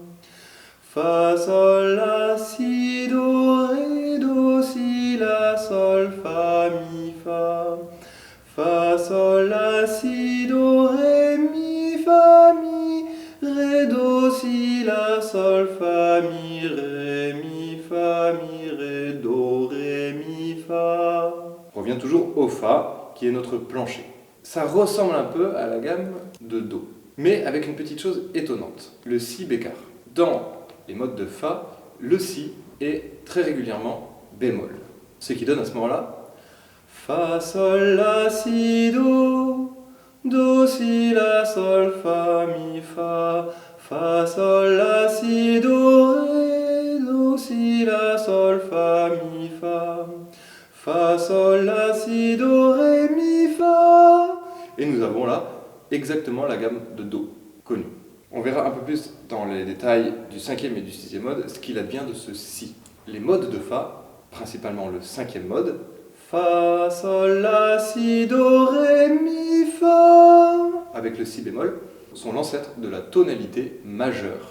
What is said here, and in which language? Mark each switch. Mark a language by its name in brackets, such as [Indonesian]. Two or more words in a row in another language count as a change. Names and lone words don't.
[French] Fa, Sol, La, Si, Do, Ré, Do, Si, La, Sol, Fa, Mi, Fa, Fa, Sol, La, Si, Do, Ré, Mi, Fa, Mi, Ré, Do, Si, La, Sol, Fa, Mi, Ré, Mi, Fa, Mi, Ré, Do, Ré, Mi, Fa. On revient toujours au Fa, qui est notre plancher. Ça ressemble un peu à la gamme de Do, mais avec une petite chose étonnante, le Si bécard. Dans les modes de Fa, le Si est très régulièrement bémol. Ce qui donne à ce moment-là Fa, Sol, La, Si, Do, Do, Si, La, Sol, Fa, Mi, Fa, Fa, Sol, La, Si, Do, Ré, Do, Si, La, Sol, Fa, Mi, Fa, Fa, Sol, La, Si, Do, Ré, Mi, Fa. Et nous avons là exactement la gamme de Do connue. On verra un peu plus dans les détails du 5e et du 6e mode ce qu'il advient de ce Si. Les modes de Fa, principalement le 5e mode, Fa, Sol, La, Si, Do, Ré, Mi, Fa, avec le Si bémol, sont l'ancêtre de la tonalité majeure.